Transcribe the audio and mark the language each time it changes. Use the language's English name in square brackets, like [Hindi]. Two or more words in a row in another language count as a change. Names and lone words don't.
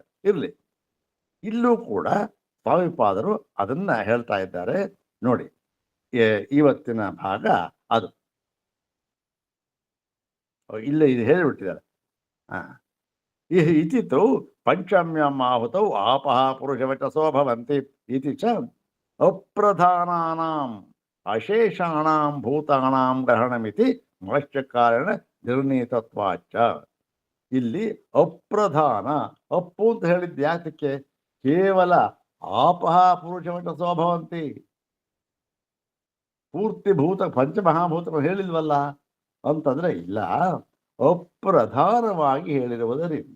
[Kannada] ಇರಲಿ, ಇಲ್ಲೂ ಕೂಡ ಸ್ವಾಮಿಪಾದರು ಅದನ್ನ ಹೇಳ್ತಾ ಇದ್ದಾರೆ ನೋಡಿ. ಇವತ್ತಿನ ಭಾಗ ಅದು ಇಲ್ಲೇ ಇದು ಹೇಳಿಬಿಟ್ಟಿದ್ದಾರೆ. [Sanskrit] ಇತಿತು ಪಂಚಮ್ಯಂ ಆಹುತೌ ಆಪಃ ಪುರುಷವಚಸೋ ಭವಂತಿ ಇತಿ ಚ ಅಪ್ರಧಾನಾನಾಂ ಅಶೇಷಾಣಾಂ ಭೂತಾನಾಂ ಗ್ರಹಣಮಿತಿ ಮನಶ್ಚಕಾರಣ ನಿರ್ಣೀತತ್ವಾಚ. [Kannada] ಇಲ್ಲಿ ಅಪ್ರಧಾನ, ಅಪ್ಪು ಅಂತ ಹೇಳಿದ್ದು ಯಾತಕ್ಕೆ? ಕೇವಲ [Sanskrit] ಆಪಃ ಪುರುಷವಚಸೋ ಭವಂತಿ, [Kannada] ಪೂರ್ತಿ ಪಂಚಮಹಾಭೂತಗಳು ಹೇಳಿಲ್ವಲ್ಲ ಅಂತಂದ್ರೆ, ಇಲ್ಲ, ಅಪ್ರಧಾನವಾಗಿ ಹೇಳಿರುವುದರಿಂದ.